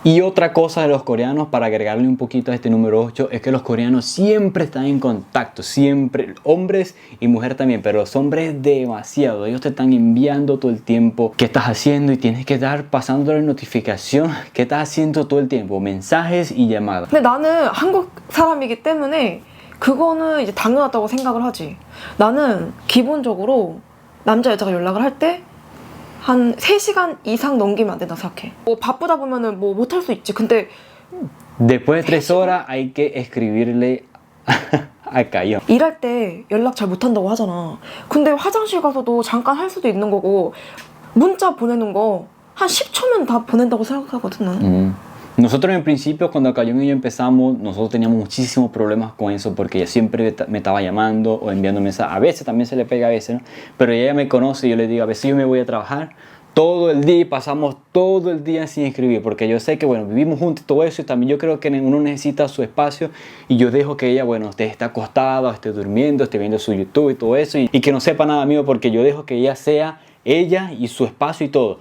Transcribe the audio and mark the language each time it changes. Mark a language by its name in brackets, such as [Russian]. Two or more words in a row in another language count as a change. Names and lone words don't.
[Spanish] Y otra cosa de los coreanos, para agregarle un poquito a este número 8, es que los coreanos siempre están en contacto, siempre, hombres y mujeres también, pero los hombres demasiado. Ellos te están enviando todo el tiempo qué estás haciendo y tienes que estar pasándole notificación qué estás haciendo todo el tiempo, mensajes y llamadas. [Korean] 근데 나는 한국 사람이기 때문에 그거는 이제 당연하다고 생각을 하지. 나는 기본적으로 남자 여자가 연락을 할 때 한 3시간 이상 넘기면 안 된다 생각해. 뭐 바쁘다 보면은 뭐 못할 수 있지. 근데 [Spanish] Después de 3 horas hay que escribirle a Cayón. [Korean] 일할 때 연락 잘 못한다고 하잖아. 근데 화장실 가서도 잠깐 할 수도 있는 거고 문자 보내는 거 한 10초면 다 보낸다고 생각하거든 나는. [Spanish] Nosotros en principio, cuando Cayón y yo empezamos, nosotros teníamos muchísimos problemas con eso porque ella siempre me estaba llamando o enviando mensajes. A veces también se le pega, a veces, ¿no? Pero ella me conoce y yo le digo, a veces yo me voy a trabajar todo el día y pasamos todo el día sin escribir porque yo sé que, bueno, vivimos juntos y todo eso y también yo creo que uno necesita su espacio y yo dejo que ella, bueno, esté acostada, esté durmiendo, esté viendo su YouTube y todo eso y que no sepa nada mío porque yo dejo que ella sea ella y su espacio y todo.